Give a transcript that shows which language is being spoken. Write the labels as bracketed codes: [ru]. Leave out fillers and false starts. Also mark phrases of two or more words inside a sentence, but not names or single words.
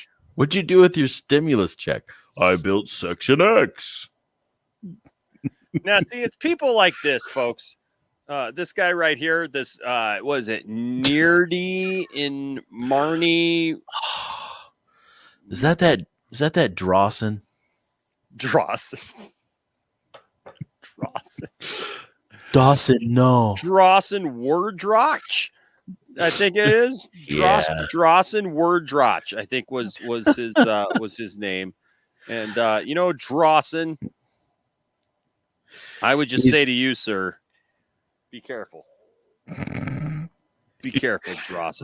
[en] What'd you do with your stimulus check? I built Section X. Now, see, it's people like this, folks. This guy right here, this, what is it? Neardy in Marnie. Is that Drawson? Drawson. Dawson, no. Drawson Wordroch, I think it is. Drawson Wordroch, I think was his name. And Drawson, I would just say to you, sir, be careful. Be careful, Drawson.